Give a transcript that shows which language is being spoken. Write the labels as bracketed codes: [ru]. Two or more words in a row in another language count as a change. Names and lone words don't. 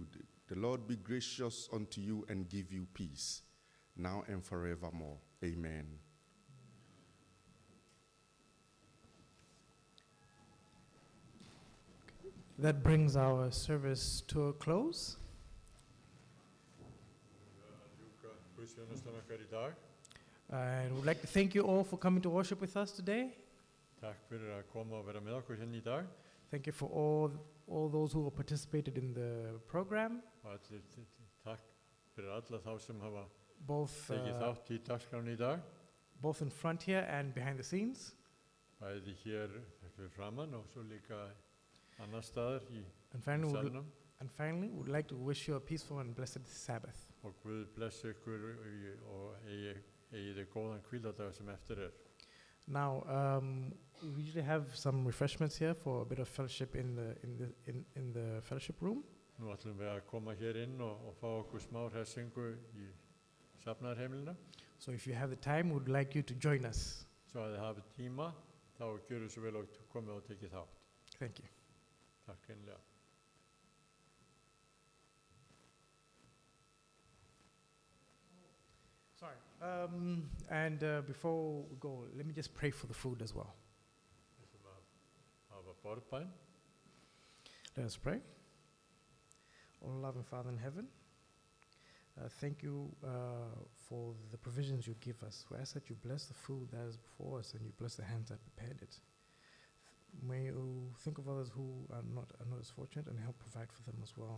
[en] The Lord be gracious unto you and give you peace, now and forevermore. Amen. That brings our service to a close. [is] Guðsþjónustan okkar í dag. [en] And we'd like to thank you all for coming to worship with us today. [is] Takk fyrir að koma og vera með okkur hérna í dag. [en] Thank you for all all those who participated in the program, [is] og allir takk fyrir alla þá sem hafa [en] both, [is] tekið þátt í dagskráni í dag, [en] both in front here and behind the scenes. [is] bæði hér fyrir framann og svo líka annar staðar í [en] And finally, [is] salnum. [en] we'd like to wish you a peaceful and blessed Sabbath. [is] Og Guð blessi ykkur og eigi þið góðan hvíldadag sem eftir er. [en] Now, we usually have some refreshments here for a bit of fellowship in the fellowship room. [is] Nú ætlum við að koma hér inn og fá okkur smá hressingu í safnaðarheimilina. [en] So if you have the time, we'd like you to join us. [is] Svo að þið hafið tíma, þá gjörðu svo vel og komið og tekið þátt. [en] Thank you. [is] Takk einlega. [en] Sorry. And before we go, let me just pray for the food as well. [is] Við ætlum að hafa borðbæn. [en] Let us pray. Oh, loving Father in heaven, thank you for the provisions you give us. We ask that you bless the food that is before us and you bless the hands that prepared it. May you think of others who are not as fortunate and help provide for them as well.